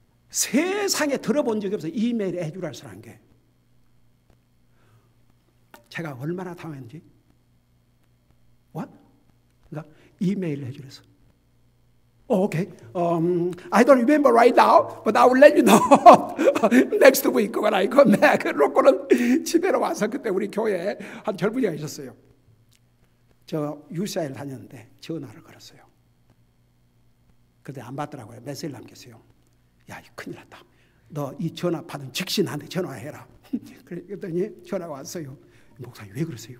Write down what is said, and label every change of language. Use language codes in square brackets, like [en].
[ko] 세상에 들어본 적이 없어요. 이메일 애드레스라는 게. 제가 얼마나 당했는지. [en] What? [ko] 그러니까 이메일 애드레스. [en] Okay. I don't remember right now, but I will let you know next week when I come back. [ko] 그러고는 집에로 와서 그때 우리 교회에 한 젊은이가 있었어요. 저 UCI를 다녔는데 전화를 걸었어요. 근데 안 받더라고요. 메시지를 남겼어요. 야, 큰일 났다. 너 이 전화 받은 즉시 나한테 전화해라. 그랬더니 전화가 왔어요. 목사님 왜 그러세요?